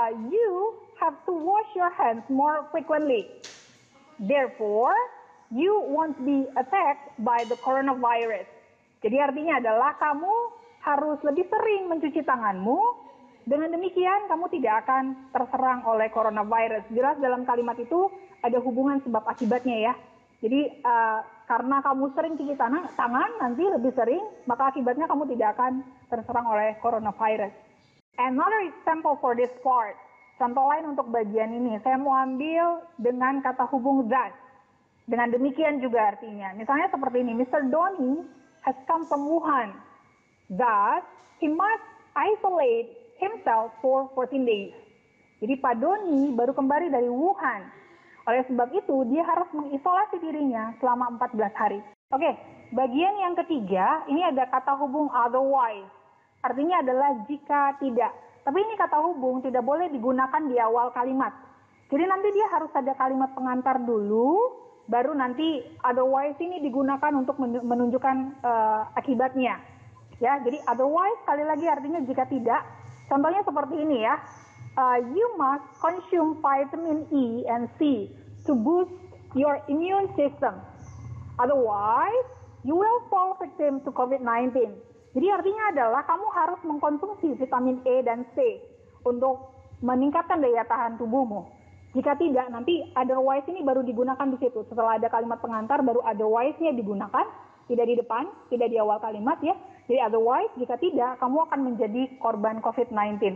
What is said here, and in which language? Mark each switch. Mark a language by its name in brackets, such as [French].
[English] You have to wash your hands more frequently. Therefore, you won't be attacked by the coronavirus. [Indonesian] Jadi artinya adalah kamu harus lebih sering mencuci tanganmu. Dengan demikian kamu tidak akan terserang oleh coronavirus. Jelas dalam kalimat itu ada hubungan sebab akibatnya ya. Jadi karena kamu sering cuci tangan nanti lebih sering, maka akibatnya kamu tidak akan terserang oleh coronavirus. [English] Another example for this part. [Indonesian] Contoh lain untuk bagian ini, saya mau ambil dengan kata hubung that. Dengan demikian juga artinya. Misalnya seperti ini, Mr. [English] Donny has come from Wuhan. Thus, he must isolate himself for 14 days. [Indonesian] Jadi Pak Doni baru kembali dari Wuhan. Oleh sebab itu, dia harus mengisolasi dirinya selama 14 hari. Oke, bagian yang ketiga, ini ada kata hubung otherwise. Artinya adalah jika tidak. Tapi ini kata hubung tidak boleh digunakan di awal kalimat. Jadi nanti dia harus ada kalimat pengantar dulu, baru nanti otherwise ini digunakan untuk menunjukkan akibatnya. Ya, jadi otherwise sekali lagi artinya jika tidak. Contohnya seperti ini ya. [English] You must consume vitamin E and C to boost your immune system. Otherwise, you will fall victim to COVID-19. [Indonesian] Jadi artinya adalah kamu harus mengkonsumsi vitamin E dan C untuk meningkatkan daya tahan tubuhmu. Jika tidak, nanti otherwise ini baru digunakan di situ. Setelah ada kalimat pengantar, baru otherwise-nya digunakan. Tidak di depan, tidak di awal kalimat ya. Jadi otherwise, jika tidak, kamu akan menjadi korban COVID-19.